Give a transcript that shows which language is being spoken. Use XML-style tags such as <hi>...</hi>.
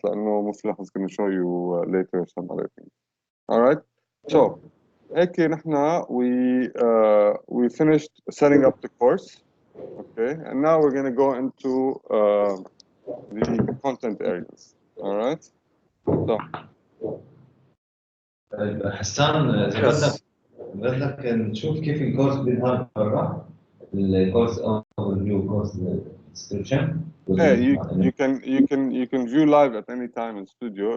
<ar>لأنه</ar> <en>Muflah is going to show you later some other things. All right. So</en> <ar>هيك نحنا</ar> <en>we finished setting up the course. Okay, and now we're going to go into the content areas. All right. So.</en> <ar>حسان اذا بدك نشوف كيف الكورس بيظهر برا الكورس</ar> <en>overview course description. Yeah, you can view live at any time in Studio.</en>